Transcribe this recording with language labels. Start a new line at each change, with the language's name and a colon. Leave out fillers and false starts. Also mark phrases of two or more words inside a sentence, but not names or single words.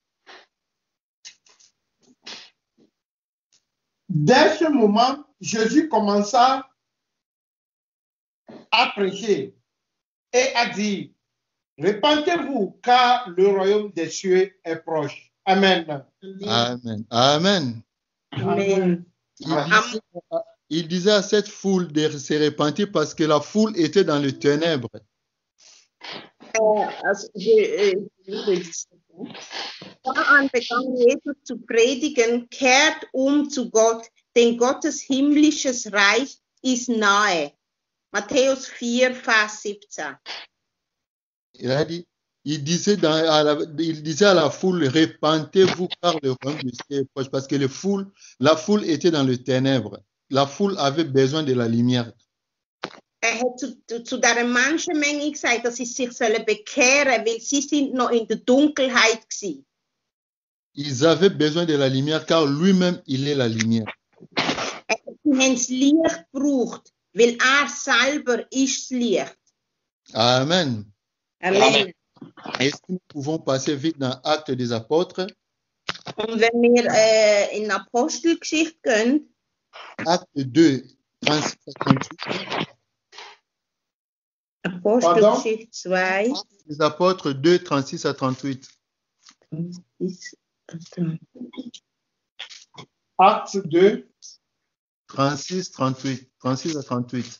French: Dès ce moment, Jésus commença à prêcher et à dire, repentez-vous car le royaume des cieux est proche. Amen. Amen. Amen. Amen. Il disait à cette foule de se repentir parce que la foule était dans les ténèbres.
German: Daran begann Jesus zu predigen, kehrt zu Gott, denn Gottes himmlisches Reich ist nahe. Matthäus 4, Vers 17.
French: Il disait à la foule, répentez-vous car le royaume de Dieu est proche. Parce que la foule était dans le ténèbre. La foule avait besoin de la lumière.
German: Hat zu dieser Menschenmenge gesagt, dass sie sich bekehren sollen, weil sie sind noch in der Dunkelheit waren.
French: Ils avaient besoin de la lumière car lui-même, il est la lumière.
German: Sie haben das Licht gebraucht, weil selber ist das Licht. Amen. Amen.
French: Est-ce que nous pouvons passer vite dans Actes des Apôtres?
German: Und wenn wir in Apostelgeschichte gehen,
French: Acte 2, 36 à 38.
German: Apostelgeschichte 2.
French: Actes des Apôtres 2, 36 à 38. Acte 2, 36 à 38.